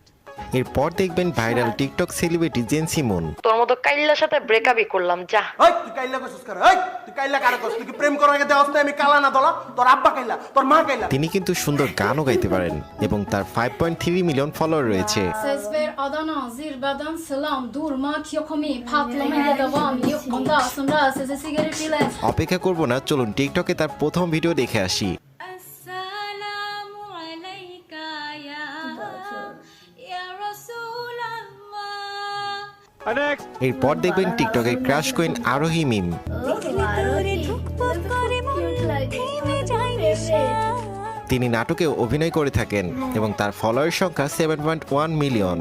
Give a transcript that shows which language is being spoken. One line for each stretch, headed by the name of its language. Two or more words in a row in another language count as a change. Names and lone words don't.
Bangla: এরপর দেখবেন
English: viral TikTok celebrity
Bangla: জেন সিমন। তোর মতো কাইল্লার সাথে ব্রেকআপই করলাম যা। এই তুই কাইল্লা কইছস কার? এই তুই কাইল্লা কার কইছস? তুই কি প্রেম করার আগে দেওস না আমি কালা না দলা? তোর আব্বা কাইল্লা, তোর মা কাইল্লা। তিনি কিন্তু সুন্দর গানও গাইতে পারেন এবং তার 5.3
English: million follower
Bangla: রয়েছে।
Turkish: Ses ver Adana zirveden selam durmak yok mi patlamaya devam yok ondan sonra size sigaret ile
Bangla: অপেক্ষা করব না, চলুন টিকটকে তার প্রথম ভিডিও দেখে আসি।
Arabic: السلام عليك يا رسول الله
Bangla: नेक्स्ट এরপর দেখবেন টিকটকের
English: crush queen
Bangla: আরোহী মিম। তিনি নাটকে অভিনয় করে থাকেন এবং তার ফলোয়ার সংখ্যা 7.1 মিলিয়ন।